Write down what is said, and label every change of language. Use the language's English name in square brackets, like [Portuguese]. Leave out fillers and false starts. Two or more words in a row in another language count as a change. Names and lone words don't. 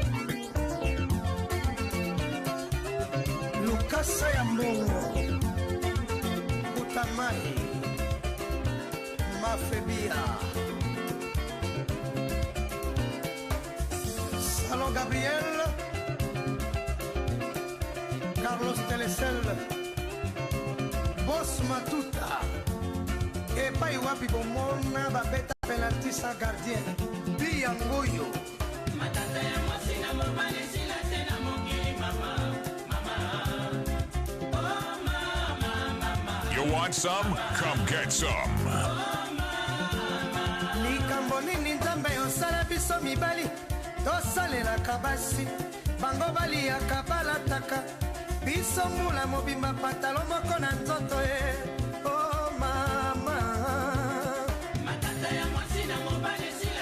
[Lingala] Lucas Yambongo, Butamai, Mafebia, Salon Gabriel, Carlos Telecel, Boss Matuta, [French] et pas [Lingala] wapi bomona babeta penalty [French] sans gardien, [Lingala] Biangoyo. [English] You want some? Come get some. [Lingala] Likambo nini nzambe osala biso mibali tosalelaka basi bango baliyaka balataka biso mbula mobimba patalo moko na nzoto ye o mama matata ya mwasi na mobali esila